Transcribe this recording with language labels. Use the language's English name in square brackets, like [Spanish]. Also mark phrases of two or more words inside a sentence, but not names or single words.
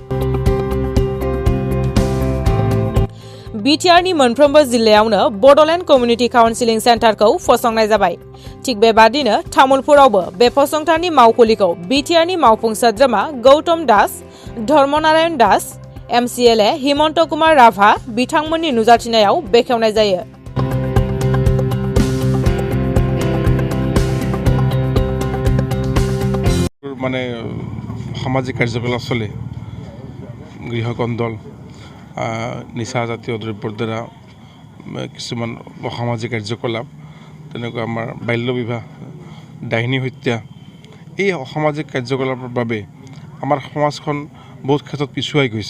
[Bodo] बिटिआरनि मोनफ्रोमबो जिल्लायावनो बड'लेण्ड कमिउनिटि काउन्सिलिं सेन्टारखौ फसंनाय जाबाय। थिग बेबादिनो तामुलपुरावबो बे फसंथाननि मावखुलिखौ बिटिआरनि मावफुं सोद्रोमा गौतम दास, धर्मनारायण दास, एमसिएलए हिमन्त कुमार राभा बिथांमोननि नुजाथिनायाव बेखेवनाय जायो। [Assamese] মানে সামাজিক কাৰ্যকলাপ চলে, গৃহকন্দল, নিচা জাতীয় দ্ৰব্যৰ দ্বাৰা কিছুমান অসামাজিক কাৰ্যকলাপ, তেনেকুৱা আমাৰ বাল্য বিবাহ, ডাইনী হত্যা, এই অসামাজিক কাৰ্যকলাপৰ বাবে আমাৰ সমাজখন বহুত ক্ষেত্ৰত পিছুৱাই গৈছে।